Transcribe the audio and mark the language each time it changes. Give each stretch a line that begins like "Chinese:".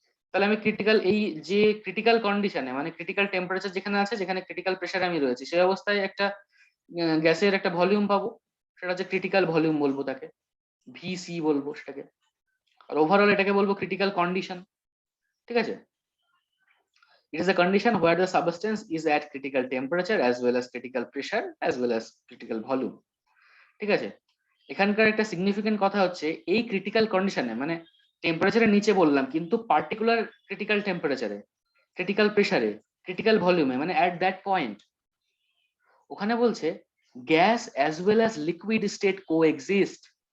Bangla: তাহলে আমি ক্রিটিক্যাল, এই যে ক্রিটিক্যাল কন্ডিশনে, মানে ক্রিটিক্যাল টেম্পারেচার যেখানে আছে, যেখানে ক্রিটিক্যাল প্রেশারে আমি রয়েছি, সেই অবস্থায় একটা গ্যাসের একটা ভলিউম পাবো, সেটা হচ্ছে ক্রিটিক্যাল ভলিউম বলবো তাকে, ভিসি বলবো সেটাকে। আর ওভারঅল এটাকে বলবো ক্রিটিক্যাল কন্ডিশন। ঠিক আছে,
English: it is a condition where the substance is at critical temperature as well as critical pressure as well as critical volume।
Bangla: ঠিক আছে, এখানকার একটা সিগনিফিকেন্ট কথা হচ্ছে এই ক্রিটিক্যাল কন্ডিশনে, মানে টেম্পারেচারের নিচে বললাম, কিন্তু পার্টিকুলার ক্রিটিক্যাল টেম্পারেচারে, ক্রিটিক্যাল প্রেসারে, ক্রিটিক্যাল ভলিউমে, মানে
English: at that point,
Bangla: ওখানে বলছে
English: Gas as well as liquid state coexist.